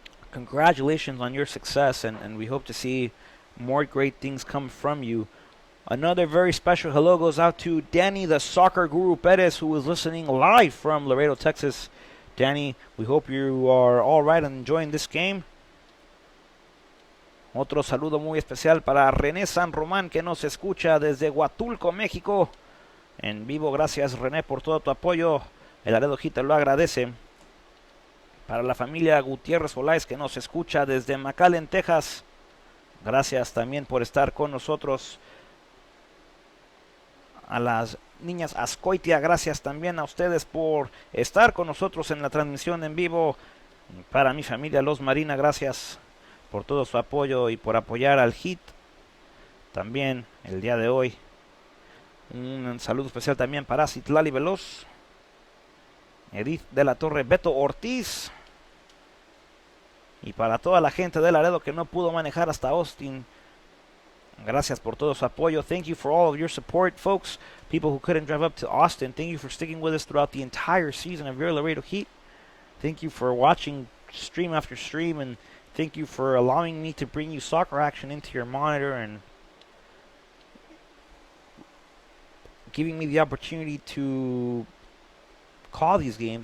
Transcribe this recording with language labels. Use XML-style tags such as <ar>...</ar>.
<en>Congratulations on your success, and we hope to see more great things come from you. Another very special hello goes out to Danny the Soccer Guru Perez, who is listening live from Laredo, Texas. Danny, we hope you are all right and enjoying this game.</en> <es>Otro saludo muy especial para René San Román, que nos escucha desde Huatulco, México. En vivo, gracias René por todo tu apoyo. El Laredo Heat te lo agradece. Para la familia Gutiérrez Olais, que nos escucha desde McAllen, Texas. Gracias también por estar con nosotros. A las niñas Ascoitia, gracias también a ustedes por estar con nosotros en la transmisión en vivo. Para mi familia Los Marina, gracias por todo su apoyo y por apoyar al Heat. También el día de hoy. Un saludo especial también para Citlali Veloz, Edith de la Torre, Beto Ortiz. Y para toda la gente de Laredo que no pudo manejar hasta Austin, gracias por todo su apoyo.</es> <en>Thank you for all of your support, folks. People who couldn't drive up to Austin, thank you for sticking with us throughout the entire season of your Laredo Heat. Thank you for watching stream after stream, and thank you for allowing me to bring you soccer action into your monitor and giving me the opportunity to call these games.</en>